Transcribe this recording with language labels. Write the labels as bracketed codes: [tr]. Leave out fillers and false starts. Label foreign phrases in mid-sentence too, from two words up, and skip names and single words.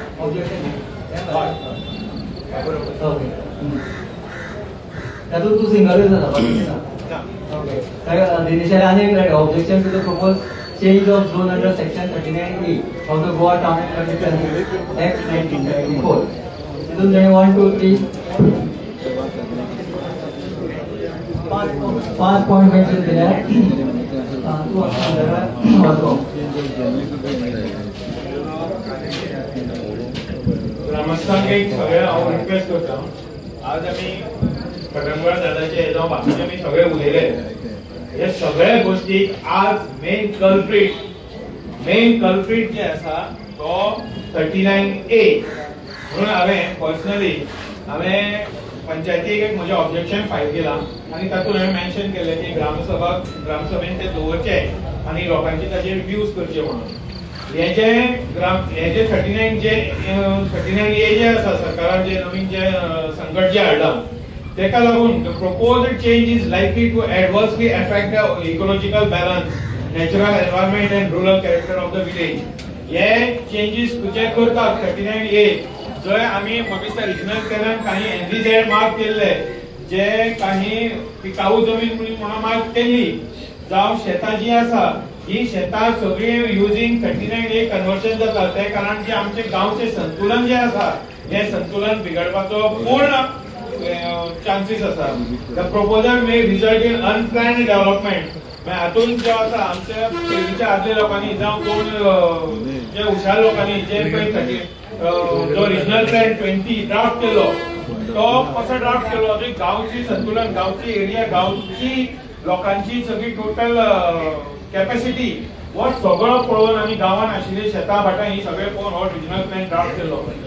[mr] ऑब्जेक्शन ओके त्यातून तू सिंगलच जाता ओके दिनेशाला आणि [en] an objection to the propose change of zone under section 39E of the Goa Town Constitution Act 1994. [mr] तिथून they 1 2 3 5 [en] point mention [mr] केले आहे. तू वाचव. [kok] ग्रामस्थांक एक सगळ्या हांव रिक्वेस्ट करता. आज आमी पटंगळ दादाचे जावं बाकीचे आमी सगळे उलयले. हे सगळ्या गोष्टीक आज मेन कल्प्रीट जे आसा तो 39A म्हणून हांवें पर्सनली पंचायतीक एक म्हजें ऑब्जेक्शन फायल केलां आनी तातूंत हांवें मेन्शन केलें की ग्रामसभेन ते दवरचे आनी लोकांचे ताचेर व्यूज करचे म्हणून. हे जे 39A जे आसा सरकारान जे नवीन जे संकट जे हाडलां तेका लागून [en] the proposed change is likely to adversely affect the ecological balance, natural environment and rural character of the village. [kok] हे चेंजेस तुजे करतात 39A जय आम्ही म्हाका रिजनल प्लॅनान काही एनडीझेड मार्क केल्ले जे काही पिकाऊ जमीन म्हणून मार्क केल्ली जावं शेतां जी आसा ही शेतां सगळी युजिंग 39A कन्वर्शन जाता ते कारण जे आमचे गांवचे संतुलन जे आसा हे संतुलन बिगडपाचो पूर्ण chances आसा. [en] The proposal may result in unplanned development. [kok] हातून जे आसा आमच्या पयलींच्या आदल्या लोकांनी जावं कोण जे हुशार लोकांनी जे पळय जो [en] regional plan [kok] 20 ड्राफ्ट केलो तो कसो ड्राफ्ट केलो की गांवची संतुलन गांवची एरिया गांवची लोकांची सगळी [en] total capacity [kok] हो सगळो पळोवन आमी गांवांत आशिल्ली शेतां भाटां ही सगळे पळोवन हो [en] regional plan draft [kok] केलो.